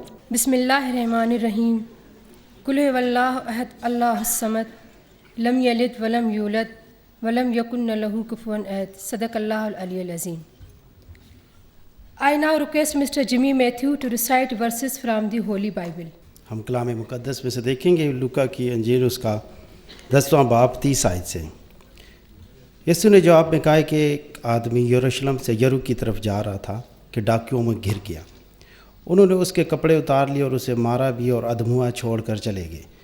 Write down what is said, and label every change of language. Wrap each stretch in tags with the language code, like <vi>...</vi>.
<ar>بسم اللہ الرحمن الرحیم قل هو اللہ احد اللہ الصمد لم یلد ولم یولد ولم یکن لہ کفوا احد صدق اللہ العلی العظیم.</ar> <en>I now request Mr. Jimmy Matthew to recite verses from the Holy Bible.</en> <ur>ہم کلام مقدس میں سے دیکھیں گے لوکا کی انجیل اس کا 10واں باب 30 آیت سے. یسوع نے جواب میں کہا کہ ایک آدمی یروشلم سے یرو کی طرف جا رہا تھا کہ ڈاکیوں میں گر گیا. انہوں نے اس کے کپڑے اتار لیے اور اسے مارا بھی اور ادھموا چھوڑ کر چلے گئے.</ur>